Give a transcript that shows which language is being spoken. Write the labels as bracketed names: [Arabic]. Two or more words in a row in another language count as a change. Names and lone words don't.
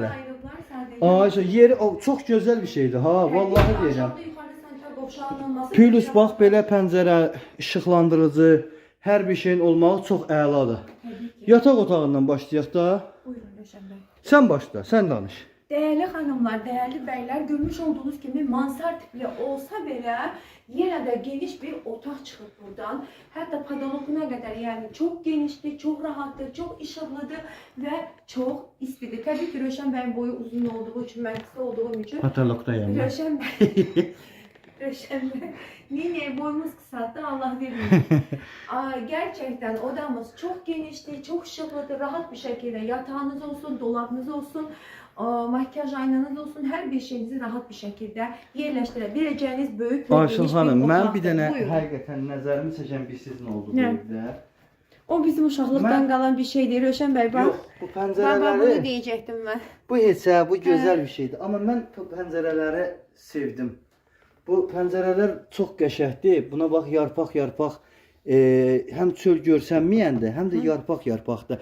[Azerbaijani] ayrılıqlar sadəcə. Ay, yeri çox gözəl bir şeydir ha, vallahi deyirəm. Aşağıda yuxarı sanitar qovşağının olması. Plus bax belə pəncərə, işıqlandırıcı, hər bir şeyin olmağı çox əladır. Təbii ki. Yataq otağından başlayaq da. Buyurun Rövşən bəy. Sən başla, sən danış. [Turkish] Değerli hanımlar, değerli beyler, görmüş olduğunuz gibi mansar tipli olsa bile yine de geniş bir otak çıkıp buradan. Hatta padologuna kadar yani çok genişti, çok rahattı, çok ışıklıdır ve çok istidir. Tabii ki Rövşən Bey'in boyu uzun olduğu için, ben kısa olduğum için. Patologdayım. Rövşən Bey, Rövşən Bey, niye boyumuz kısalttı Allah vermiyor. Gerçekten odamız çok genişti, çok ışıklıdır, rahat bir şekilde yatağınız olsun, dolabınız olsun, makyaj aynanız olsun, her bir şeyinizi rahat bir şekilde yerleştirebileceğiniz büyük ve Ayşın geniş [Azerbaijani] xanım, bir mən [Turkish] otaktır. [Azerbaijani] bir dənə Buyurun. həqiqətən nəzərimi çəkən bir sizin oldu bu Nə? evdə. O bizim uşaqlıqdan Mən- qalan bir şeydir Rövşən Bey. [Turkish] Bak, [Azerbaijani] Yox, bu [Turkish] bak bunu [Azerbaijani] pəncərələri, [Turkish] diyecektim ben. [Azerbaijani] bu heç bu gözəl bir şeydir. Amma mən bu pəncərələri sevdim. Bu pəncərələr çox qəşəngdir. Buna bax, yarpaq, həm çöl görsənməyəndə, həm də yarpaqdır.